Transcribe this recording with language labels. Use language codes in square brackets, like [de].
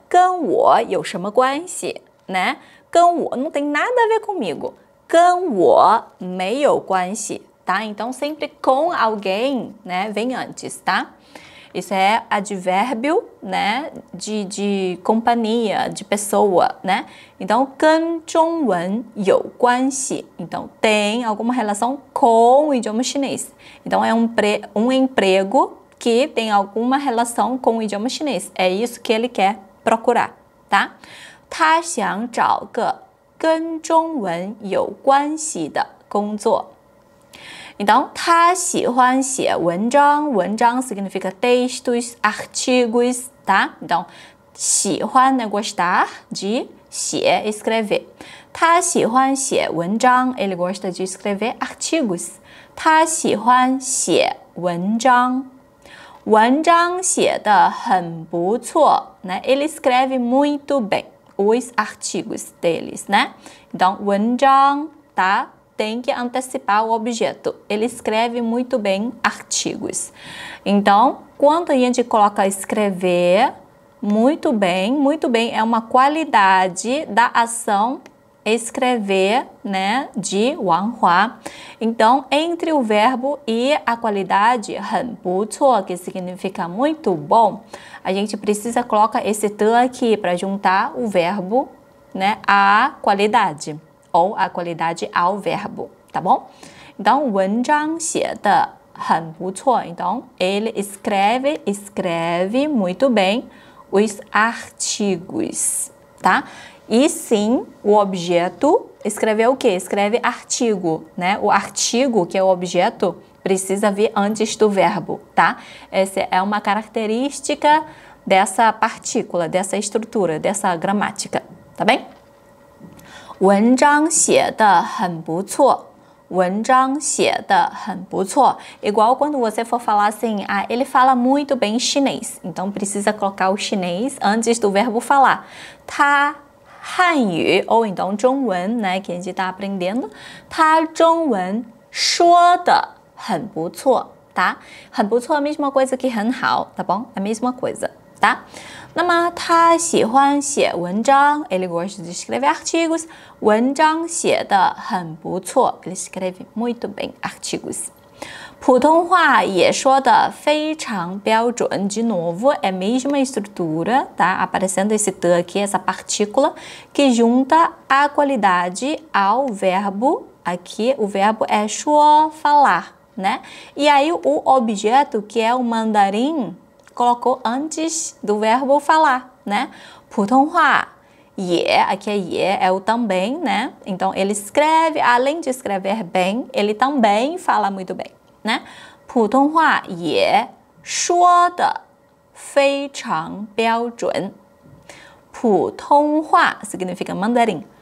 [zh] 跟我有什么关系, né? [pt] 跟我 não tem nada a ver comigo. [zh] 跟我没有关系, [pt] tá? Então, sempre com alguém, né? Vem antes, tá? Isso é advérbio, né, de companhia, de pessoa, né? [zh] Então, 跟中文有关系. [pt] Então, tem alguma relação com o idioma chinês. Então, é um emprego que tem alguma relação com o idioma chinês. É isso que ele quer procurar, tá? [zh] 他想找个跟中文有关系的工作. Então, 他喜欢写文章. [pt] 文章 significa textos, artigos, tá? Então, 喜欢 é gostar de 写 escrever. [zh] 他喜欢写文章. [pt] Ele gosta de escrever artigos. [zh] 他喜欢写文章.文章写得很不错, né? [pt] Ele escreve muito bem os artigos deles, né? Então, 文章, tá? Tem que antecipar o objeto. Ele escreve muito bem artigos. Então, quando a gente coloca escrever, muito bem é uma qualidade da ação escrever, né, de Wang Hua. Então, entre o verbo e a qualidade 很不错, que significa muito bom, a gente precisa colocar esse te aqui para juntar o verbo, né, à qualidade, ou a qualidade ao verbo, tá bom? [zh] Então, 文章写得很不错. [pt] Então, ele escreve muito bem os artigos, tá? E sim, o objeto escrever o quê? Escreve artigo, né? O artigo, que é o objeto, precisa vir antes do verbo, tá? Essa é uma característica dessa partícula, dessa estrutura, dessa gramática, tá bem? [zh] 文章写得很不错.文章写得很不错. [pt] Igual quando você for falar assim, ah, ele fala muito bem chinês. Então, precisa colocar o chinês antes do verbo falar. [zh] 他汉语 [pt] ou então 中文, né, que a gente está aprendendo. [zh] 他中文说得很不错, tá? [pt] 很不错 a mesma coisa que 很好, tá bom? A mesma coisa, tá? [zh] 那么他喜欢写文章, [pt] ele gosta de escrever artigos. [zh] 文章写得很不错, [pt] ele escreve muito bem artigos. [zh] 普通话也说得非常标准. [pt] De novo, é a mesma estrutura, tá? Aparecendo esse te aqui, essa partícula, que junta a qualidade ao verbo. Aqui, o verbo é 说, falar, né? E aí, o objeto, que é o mandarim, colocou antes do verbo falar, né? 普通话也, aqui é 也, é o também, né? Então, ele escreve, além de escrever bem, ele também fala muito bem, né? [zh] 普通话也说得非常标准. [pt] 普通话 significa mandarim.